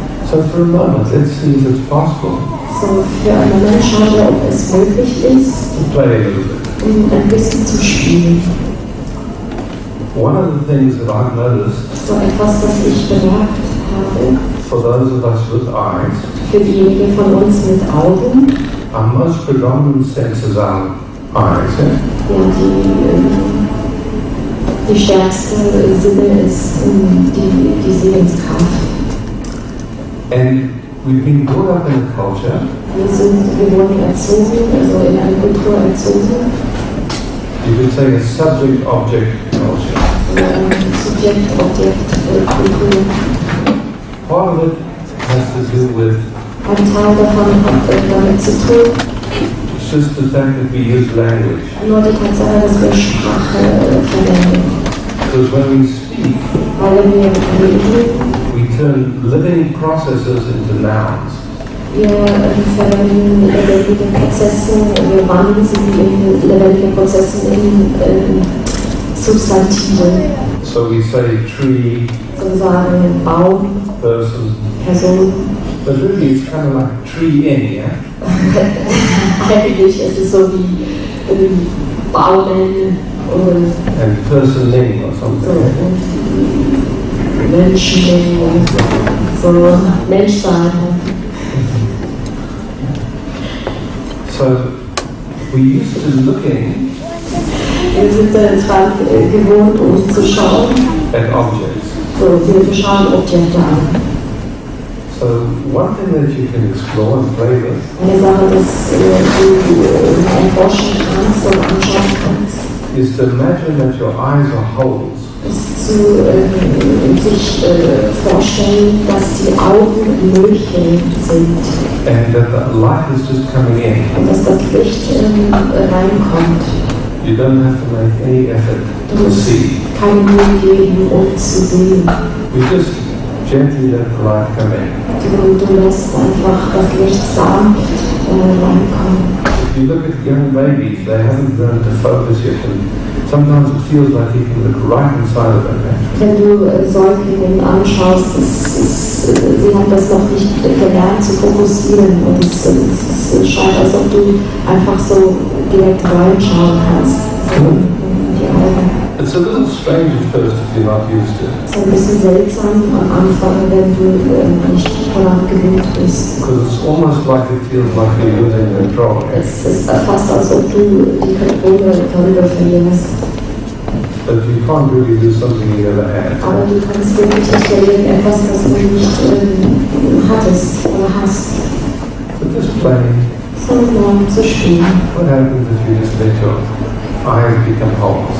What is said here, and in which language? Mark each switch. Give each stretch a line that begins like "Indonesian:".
English: So for a moment, let's see if it's possible
German: So, für einen Moment schauen wir, ob es möglich ist,
English: to play a little bit.
German: ein bisschen zu spielen.
English: One of the things that I've noticed
German: So etwas, das ich bemerkt habe,
English: for those of us with eyes,
German: für diejenigen von uns mit Augen,
English: our most predominant senses are eyes. Yeah?
German: ja, die stärkste Sinne ist die Sehenskraft.
English: And we've been brought up in a culture
German: Wir wurden erzogen, also in einer Kultur erzogen,
English: you could say a subject-object culture.
German: Subjekt-Objekt-Kultur.
English: Part of it has to do with
German: Ein Teil davon hat damit zu tun,
English: just the fact that we use language.
German: nur die Tatsache, dass wir Sprache verwenden.
English: Because when we speak,
German: Weil wir reden,
English: we turn living processes into nouns.
German: wir verwenden lebendige Prozesse, wir wandeln sie in lebendige Prozesse in Substantive.
English: So we say tree,
German: Sozusagen Baum,
English: person,
German: Person.
English: but really it's kind of like tree in, yeah?
German: Eigentlich ist es so wie Baumen und
English: And personing or
German: so.
English: something.
German: Und Menschen, so Menschsein.
English: So we used to looking
German: Wir sind dran gewohnt, zu schauen.
English: at objects.
German: So, wir schauen Objekte an.
English: So one thing that you can explore and play with
German: Eine Sache, dass du erforschen kannst und anschauen kannst,
English: is to imagine that your eyes are holes.
German: ist sich vorstellen, dass die Augen Müllchen sind
English: And that the light is just coming in.
German: und dass das Licht reinkommt.
English: You don't have to make any effort
German: Du
English: to
German: musst
English: see.
German: keine Mühe geben, um zu sehen.
English: We just gently let the light come in.
German: Du lässt einfach das Licht sanft reinkommen.
English: If you look at young babies, they haven't learned to focus yet, and sometimes it feels like you can look right inside of them.
German: Wenn du Säuglinge anschaust, sie haben das noch nicht gelernt zu fokussieren und es scheint, als ob du einfach so direkt reinschauen kannst in die Augen.
English: It's a little strange at first if you're not used to it,
German: Es ist ein bisschen seltsam am Anfang, wenn du nicht daran gewöhnt bist.
English: because it's almost like it feels like you're losing control.
German: Es ist fast, als ob du die Kontrolle darüber verlierst.
English: But you can't really do something you never had.
German: Aber du kannst wirklich nicht verlieren, etwas, das du nicht hattest oder hast.
English: But just playing,
German: Sondern zu spielen.
English: what happens if you just let your eyes become holes?